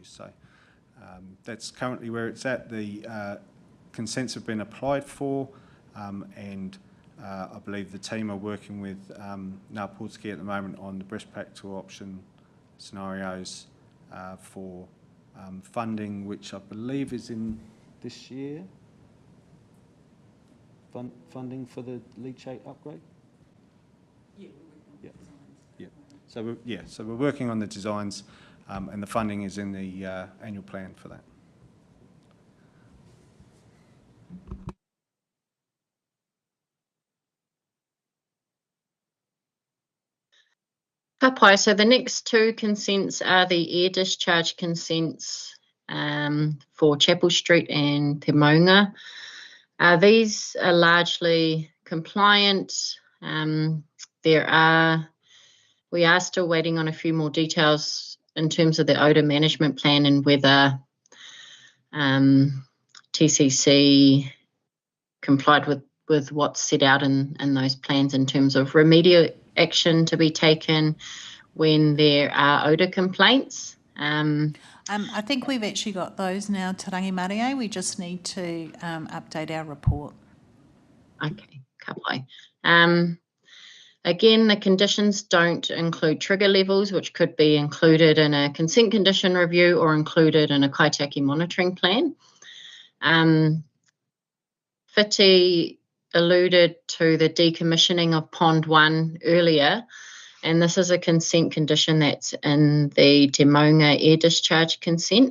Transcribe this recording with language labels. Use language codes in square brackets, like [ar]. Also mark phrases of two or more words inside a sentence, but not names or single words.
[en] So that's currently where it's at. The consents have been applied for and I believe the team are working with Ngā at the moment on the best practical option scenarios for funding, which I believe is in this year. Funding for the leachate upgrade? Yeah. So we're working on the designs and the funding is in the annual plan for that. [mi] Ka pai. [en] So the next two consents are the air discharge consents for Chapel Street and Te Maunga. These are largely compliant. We are still waiting on a few more details in terms of the odour management plan and whether TCC complied with what's set out in those plans in terms of remedial action to be taken when there are odour complaints. I think we've actually got those now, Te Rangi Maria. We just need to update our report. Okay, [mi] ka pai. [en] Again, the conditions don't include trigger levels, which could be included in a consent condition review or included in a kaitaki monitoring plan. Whiti alluded to the decommissioning of Pond 1 earlier, and this is a consent condition that's in the Te Maunga air discharge consent.